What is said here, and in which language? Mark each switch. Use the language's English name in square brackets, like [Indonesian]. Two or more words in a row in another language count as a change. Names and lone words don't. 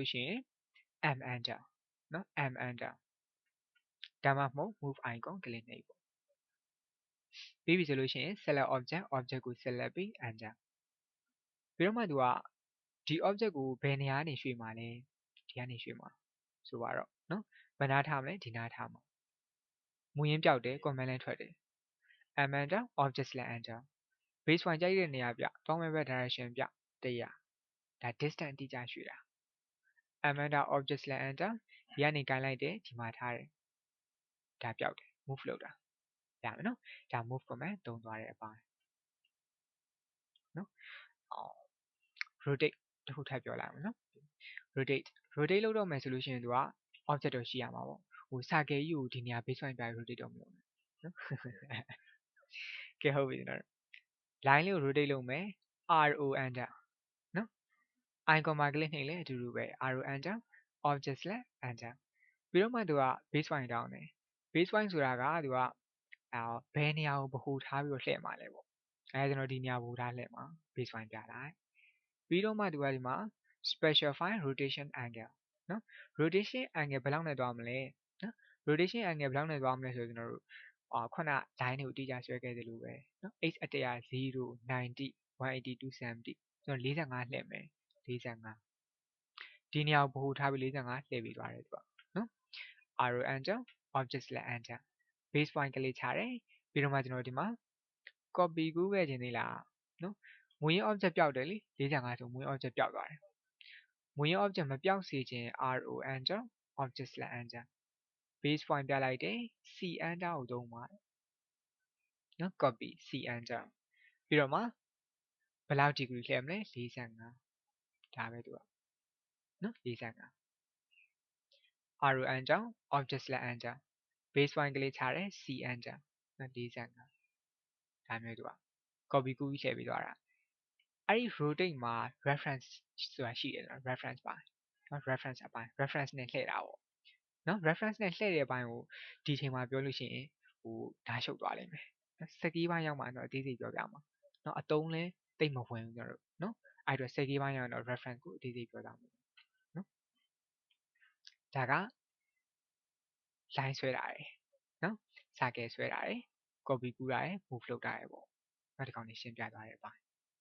[Burmese] လို့ရှိရင် [English] m enter [Burmese] နော် [English] m enter [Burmese] ဒါမှမဟုတ် [English] move icon [Burmese] ကလစ်နှိပ်ပေါ့ပြီးပြီဆိုလို့ရှိရင် [English] select object [Burmese] ကို select ပြီး enter ပြီးတော့မှသူကဒီ object ကိုဘယ်နေရာကနေရွှေ့မှာလဲဒီကနေရွှေ့မှာဆိုပါတော့နော်ဘယ်နားထားမလဲဒီနားထားမှာမူရင်းပြောက်တယ် command လည်းထွက်တယ် [English] m enter object select enter base point [Burmese] ကြိုက်တဲ့နေရာပြတောင်းမဲ့ဘက် direction ပြ100ဒါ distance အတိအကျရွှေ့တာ [English] m enter object select enter [Burmese] ဒီကနေကိုင်လိုက်တယ်ဒီမှာထားတယ်ဒါပြောက်တယ် move လုပ်တာရမယ်နော်ဒါ [English] move command [Burmese] သုံးသွားတဲ့အပိုင်းနော် rotate တစ်ခုထပ်ပြောလိုက်အောင်နော် rotate လုပ်တော့မယ်ဆိုလို့ရှိရင်သူက object တော့ရှိရမှာပေါ့ဟိုစာကယ်ကြီးကိုဒီနေရာ [English] base point [Burmese] ပြ rotate တော့မလုပ်နဲ့နော်ကဲ ဟုတ်ပြီကျွန်တော် line လေးကို rotate လုပ်မယ် [English] ro enter [Burmese] နော် icon မှာ click နှိပ်လဲအတူတူပဲ [English] ro enter object select enter [Burmese] ပြီးတော့မှသူက [English] base point [Burmese] တောင်းတယ် [English] base point [Burmese] ဆိုတာကသူကဘယ်နေရာကိုဗဟိုထားပြီးတော့လှည့်မှာလဲပေါ့ ကျွန်တော်ဒီနေရာဗဟိုထားလှည့်မှာ [English] base point [Burmese] ပြလိုက်ပြီးတော့မှသူကဒီမှာ [English] specify rotation angle [Burmese] နော် [English] rotation angle [Burmese] ဘယ်လောက်နဲ့သွားမလဲနော် [English] rotation angle [Burmese] ဘယ်လောက်နဲ့သွားမလဲဆိုတော့ ကျွန်တော်တို့ခုန line တွေကိုအတိအကျဆွဲခဲ့သလိုပဲနော် x အတက်ရ0 90 180 270ကျွန်တော်45လှည့်မယ်45 ဒီနေရာကိုဗဟိုထားပြီး45လှည့်ပြီးသွားတယ်သူကနော် [English] arrow enter object select enter base point [Burmese] ကလေးချ တယ်ပြီးတော့မှကျွန်တော်ဒီမှာ copy ကူးခဲ့ခြင်းသေးလားနော်မူရင်း object ပျောက်တယ်လေ45ဆိုမူရင်း object ပျောက်သွားတယ်မူရင်း object မပျောက်စေခြင်း [English] ro enter object select enter base point [Burmese] ပြလိုက်တယ် [English] c enter [Burmese] ကိုသုံးပါနော် [English] copy c enter [Burmese] ပြီးတော့မှဘယ်လောက် degree လှည့်မလဲ45ဒါပဲသူကနော်45 [English] arrow enter object select enter base point [Burmese] ကလေးချတယ် [English] c enter [Burmese] နော်45ဒါမျိုးသူက copy ကူးပြီးထည့်ပြီးသွားတာအဲ့ဒီ rotate မှာ reference ဆိုတာရှိတယ်နော် reference ပါနော် reference အပိုင်း reference နဲ့လှည့်တာပေါ့နော် reference နဲ့လှည့်တဲ့အပိုင်းကိုဒီချိန်မှာပြောလို့ရှိရင်ဟိုဓာတ်ရှုပ်သွားလိမ့်မယ်စက်ကြီးပိုင်းရောက်မှတော့အသေးစိတ်ပြောပြမှာနော်အတုံးလဲတိတ်မဝင်ဘူးကျွန်တော်တို့နော်အဲ့အတွက်စက်ကြီးပိုင်းရောက်တော့ reference ကိုအသေးစိတ်ပြောပြမှာနော်ဒါက line ဆွဲတာရယ်နော် circle ဆွဲတာရယ် copy ကူးတာရယ် move လုပ်တာရယ်ပေါ့နောက်တစ်ခေါက်နေရှင်းပြသွားရယ်ပါ